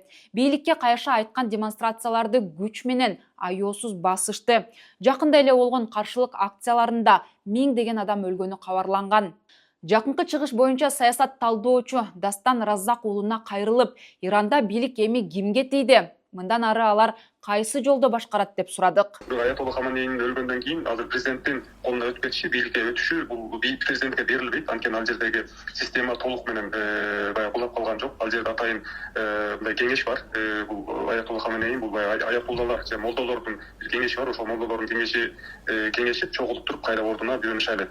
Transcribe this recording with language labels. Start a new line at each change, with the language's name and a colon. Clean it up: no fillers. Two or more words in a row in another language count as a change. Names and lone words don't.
Kyrgyz: Бийликке кайшы айткан демонстрацияларды күч менен аяосуз басышты. Жакында эле болгон каршылык акцияларында 1000 деген адам өлгөнү кабарланган. Жакынкы чыгыш боюнча саясат талдоочу Дастан Раззак уулуна кайрылып, Иранда бийлик эми кимге тийди? Мындан ары алар кайсы жолдо башкарат деп сурадык. Аятолла Хаменеинин өлгөндөн кийин азыр президенттин колуна өтүп кетиши, бийликке өтүшү бул президентке берилбейт. Анткени ал жердеги система толук менен баягы кулап калган жок. Ал жерде атайын мындай кеңеш бар. Бул Ayatollah Khamenei'nin бул аятуллалар же молдолордун бир кеңеши бар. Ошол молдолордун кеңешип чогулуп туруп кайра ордуна бирөөнү шайлайт.